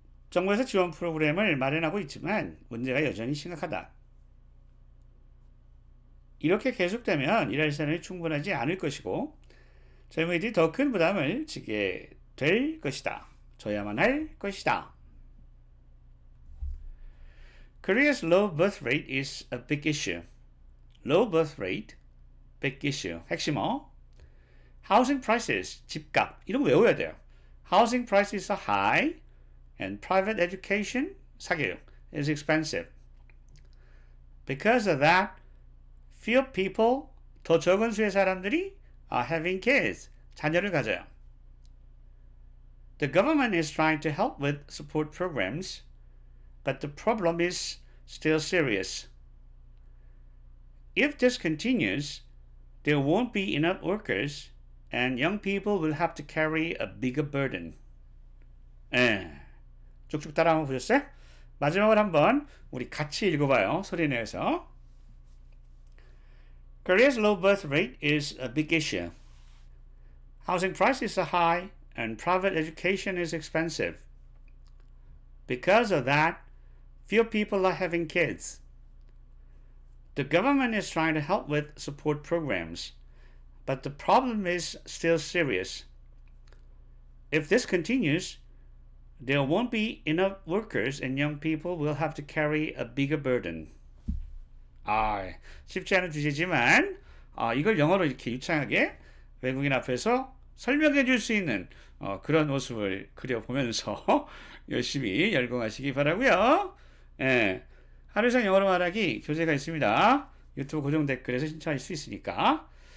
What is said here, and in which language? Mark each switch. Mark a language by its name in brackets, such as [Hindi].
[Korean] 정부에서 지원 프로그램을 마련하고 있지만 문제가 여전히 심각하다. 이렇게 계속되면 일할 사람이 충분하지 않을 것이고 젊은이들이 더 큰 부담을 지게 될 것이다. 져야만 할 것이다. [English] Korea's low birth rate is a big issue. Low birth rate, big issue. 핵심어. Housing prices, 집값. [Korean] 이런 거 외워야 돼요. [English] Housing prices are high and private education, 사교육, is expensive. Because of that, few people, [Korean] 더 적은 수의 사람들이 [English] are having kids, [Korean] 자녀를 가져요. [English] The government is trying to help with support programs, but the problem is still serious. If this continues, there won't be enough workers and young people will have to carry a bigger burden. [Korean] 쭉쭉 따라 한번 보셨어요? 마지막으로 한번 우리 같이 읽어봐요. 소리 내서. [English] Korea's low birth rate is a big issue. Housing prices are high and private education is expensive. Because of that, few people are having kids. The government is trying to help with support programs, but the problem is still serious. If this continues, there won't be enough workers and young people will have to carry a bigger burden. [Korean] 쉽지 않은 주제지만 이걸 영어로 이렇게 유창하게 외국인 앞에서 설명해 줄 수 있는 그런 모습을 그려보면서 열심히 열공하시기 바라고요. 하루 이상 영어로 말하기 교재가 있습니다. 유튜브 고정 댓글에서 신청할 수 있으니까.